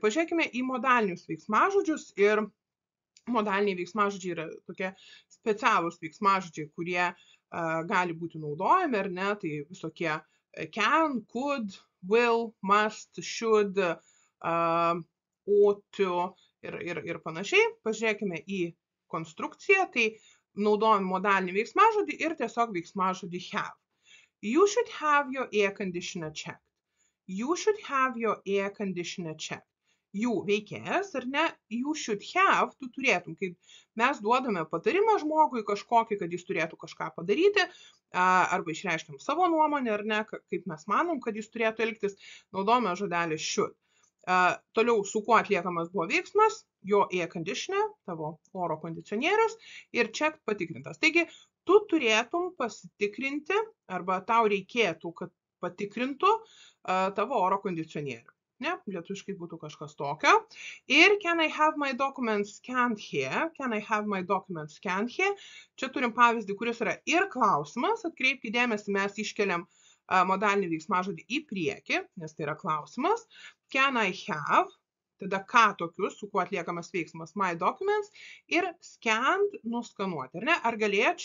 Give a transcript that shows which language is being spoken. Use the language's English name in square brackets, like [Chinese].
[Lithuanian] Pažiūrėkime į modalinius veiksmažodžius ir modaliniai veiksmažodžiai yra tokie specialūs veiksmažodžiai, kurie gali būti naudojami, ar ne, tai visokie can, could, will, must, should, ought to ir panašiai. Pažiūrėkime į konstrukciją, tai naudojam modalinį veiksmažodį ir tiesiog veiksmažodį have. [English] You should have your air conditioner checked. You should have your air conditioner checked. [Lithuanian] You veikėjas, ar ne, you should have, tu turėtum, kai mes duodame patarimą žmogui kažkokį, kad jis turėtų kažką padaryti, arba išreiškiam savo nuomonę, ar ne, kaip mes manom, kad jis turėtų elgtis, naudojame žodelį should. Toliau, su kuo atliekamas buvo veiksmas, your air conditioner, tavo oro kondicionierius, ir checked patikrintas. Taigi, tu turėtum pasitikrinti, arba tau reikėtų, kad patikrintų tavo oro kondicionierių. Ne, lietuviškai būtų kažkas tokio. Ir [English] can I have my documents scanned here? Can I have my documents scanned here? [Lithuanian] Čia turim pavyzdį, kuris yra ir klausimas. Atkreipkite dėmesį, mes iškeliam modalinį veiksmažodį į priekį, nes tai yra klausimas. [English] Can I have? [Lithuanian] tada ką tokius, su kuo atliekamas veiksmas my documents ir scanned nuskanuoti, ar ne?